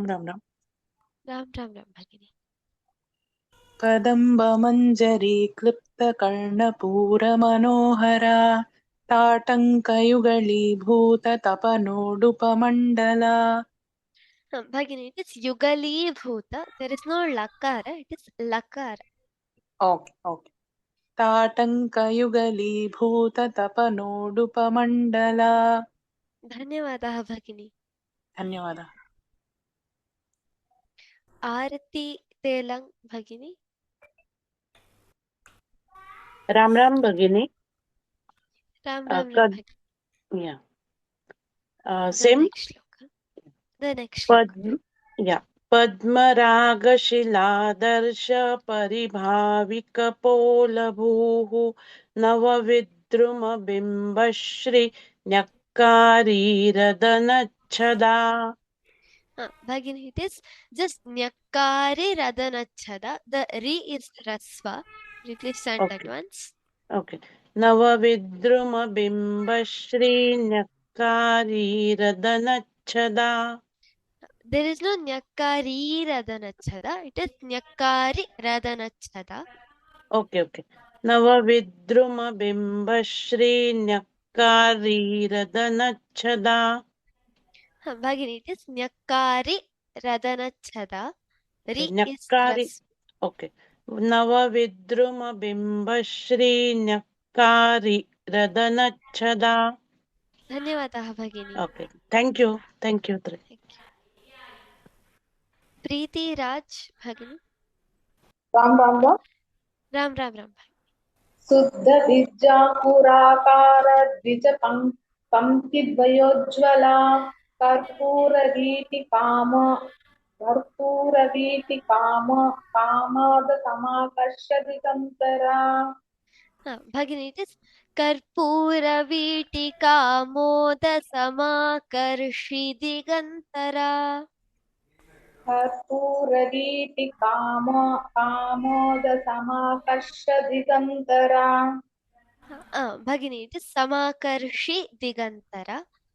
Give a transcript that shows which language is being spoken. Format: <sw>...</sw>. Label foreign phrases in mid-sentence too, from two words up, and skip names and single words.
<sa>Bhagini. कदम्बमञ्जरी क्लिप्तकर्णपूरमनोहरा ताटङ्कयुगलीभूततपनोडुपमण्डला.</sa> <en>Bhagini, it is</en> <sa>युगली भूत.</sa> <en>There is no Lakara, it is Lakara. Okay.</en> <sa>ताटङ्कयुगलीभूततपनोडुपमण्डला. धन्यवादः भगिनी. धन्यवादः. Arati Telang Bhagini. Ram Ram Bhagini. Ram Uh, Ram Ram Kad- Bhagini.</sa> <en>Yeah. The Same. next shloka. The next shloka. Yeah.</en> <sa>पद्मरागशिलादर्श परिभाविकपोलभूः नवविद्रुमबिम्बश्री न्यक्कारीरदनच्छदा.</sa> <en>Bhagini, it is just</en> <sa>न्यक्कारी रदनच्छदा.</sa> <en>The Ri is Rasva. Please chant that Okay. once. Okay.</en> <sa>नवविद्रुमबिम्बश्री न्यक्कारीरदनच्छदा.</sa> <en>There is no</en> <sa>न्यक्कारी रदनच्छदा.</sa> <en>It is</en> <sa>न्यक्कारी रदनच्छदा.</sa> <en>Okay, okay.</en> <sa>नवविद्रुमबिम्बश्री न्यक्कारीरदनच्छदा.</sa> <en>Bhagini, it is</en> <sa>न्यक्कारी रदनच्छदा.</sa> <en>Ri is</en> <sa>न्यक्कारी.</sa> <en>Rasva. Okay.</en> <sa>नवविद्रुमबिम्बश्री न्यक्कारीरदनच्छदा. धन्यवादः भगिनी.</sa> <en>Okay. Thank you. Thank you. Thank you. Preeti Raj Bhagini.</en> <sa>राम राम राम Ram Ram Ram. शुद्ध विद्यापुराकार द्विज पंक्तिद्वयोज्ज्वला कर्पूरवीति कामाद समाकर्षदिगन्तरा.</sa> <en>Bhagini, it is</en> <sa>कर्पूर वीटिका मोद समाकर्षि दिगन्तरा. कर्पूरवीति कामोद समाकर्षदिगन्तरा.</sa> <en>Bhagini, it is</en> <sa>समाकर्षि दिगन्तरा.</sa>